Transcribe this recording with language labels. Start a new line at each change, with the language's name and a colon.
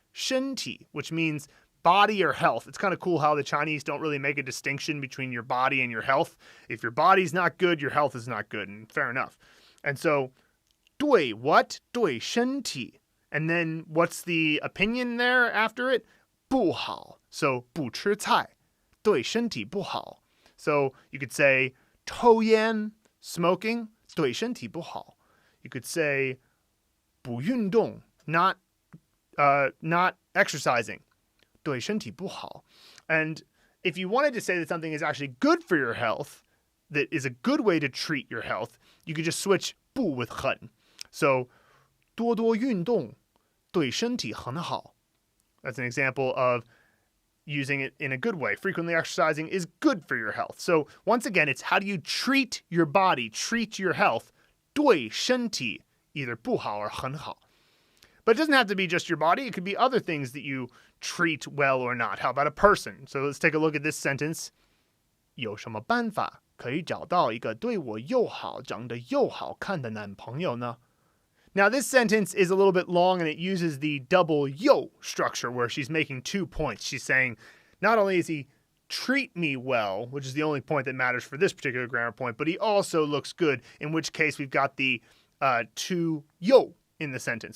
English: 身体, which means body or health. It's kind of cool how the Chinese don't really make a distinction between your body and your health. If your body's not good, your health is not good, and fair enough. And so, 对 what?
Chinese: 对身体.
English: And then what's the opinion there after it?
Chinese: 不好. So, 不吃菜对身体不好.
English: So you could say
Chinese: 抽烟
English: smoking
Chinese: 对身体不好.
English: You could say
Chinese: 不运动
English: not exercising.
Chinese: 对身体不好.
English: And if you wanted to say that something is actually good for your health, that is a good way to treat your health, you could just switch 不 with 很.
Chinese: So 多多运动对身体很好.
English: That's an example of using it in a good way. Frequently exercising is good for your health. So once again, it's how do you treat your body, treat your health,
Chinese: 对身体
English: either
Chinese: 不好
English: or
Chinese: 很好.
English: But it doesn't have to be just your body. It could be other things that you treat well or not. How about a person? So let's take a look at this sentence.
Chinese: 有什么办法可以找到一个对我又好、长得又好看的男朋友呢?
English: Now this sentence is a little bit long and it uses the double 又 structure where she's making 2 points. She's saying, not only is he treat me well, which is the only point that matters for this particular grammar point, but he also looks good, in which case we've got the 2 又 in the sentence.